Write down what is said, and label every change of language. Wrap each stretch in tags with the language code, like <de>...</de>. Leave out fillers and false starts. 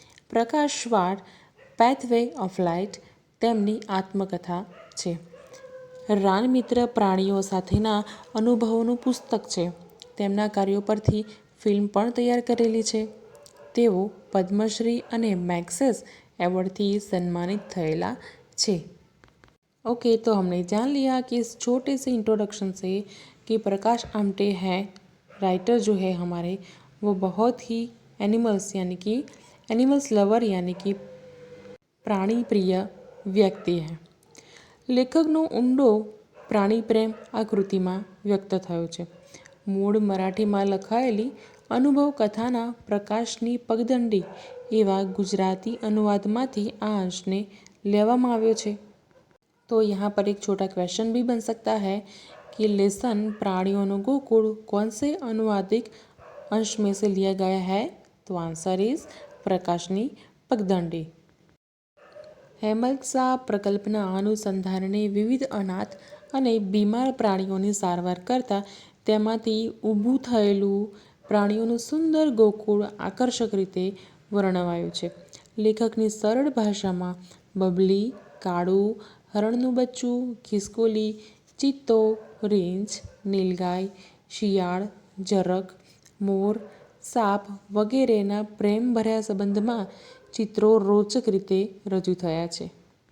<gu>પ્રકાશ વાડ પેથવે of light તેમની આત્મકથા છે। રાનમિત્ર પ્રાણીઓ સાથેના અનુભવોનું પુસ્તક છે। તેમના કાર્યો પરથી ફિલ્મ પણ તૈયાર કરેલી છે। તેઓ પદ્મશ્રી અને मैग्सेस एवॉर्डથી सम्मानित થયેલા છે।</gu> <hi>ओके, तो हमने जान लिया कि इस छोटे से इंट्रोडक्शन से कि प्रकाश आमटे हैं राइटर जो है हमारे, वो बहुत ही एनिमल्स यानी कि एनिमल्स लवर यानी कि प्राणी प्रिय व्यक्ति है।</hi> <gu>લેખકનો ઊંડો પ્રાણી પ્રેમ આ કૃતિમાં વ્યક્ત થયો છે। મૂળ મરાઠીમાં લખાયેલી અનુભવ કથાના પ્રકાશની પગદંડી એવા ગુજરાતી अनुवादમાંથી આ અંશને લેવામાં આવ્યો છે।</gu> <hi>तो यहाँ पर एक छोटा क्वेश्चन भी बन सकता है कि लेसन प्राणियों गोकुल कौन से अनुवादिक अंश में से लिया गया है, तो</hi> <en>answer is</en> <hi>प्रकाशनी पगदंडी।</hi> <gu>હેમલત્સા પ્રકલ્પના અનુસંધાનને વિવિધ અનાથ અને બીમાર પ્રાણીઓની સારવાર કરતા તેમાંથી ઊભું થયેલું પ્રાણીઓનું સુંદર ગોકુળ આકર્ષક રીતે વર્ણવાયું છે। લેખકની સરળ ભાષામાં બબલી, કાળું, હરણનું બચ્ચું, ખિસકોલી, ચિત્તો, રીંછ, નીલગાય, શિયાળ, જરખ, મોર, સાપ વગેરેના પ્રેમભર્યા સંબંધમાં ચિત્રો રોચક રીતે રજૂ થયા છે।</gu>